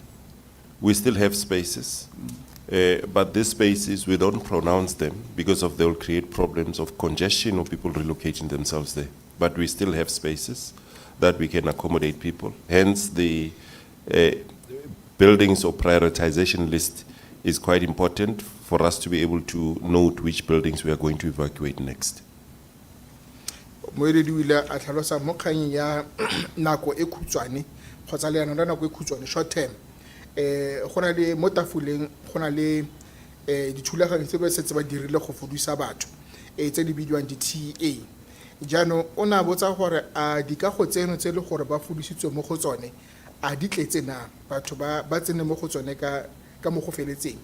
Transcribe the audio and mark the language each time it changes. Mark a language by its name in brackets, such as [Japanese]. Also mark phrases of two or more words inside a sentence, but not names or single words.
[English] We still have spaces, but these spaces, we don't pronounce them because they will create problems of congestion or people relocating themselves there. But we still have spaces that we can accommodate people. Hence, the buildings or prioritization list is quite important for us to be able to note which buildings we are going to evacuate next. [Tswana] Moeledi o ile a tlhalosa mo kganyeng ya nako e khutshwane kgotsa leano la nako e khutshwane [English] short term [Tswana] go na le mo tafoleng go na le dithulaganyo tse ba setse ba dirile go fodisa batho tse di bidiwang di-TEA jaanong o ne a botsa gore a dikago tseno tse le gore ba fodisitswe mo go tsone a di tletse na batho ba tsene mo go tsone ka mo go feletseng.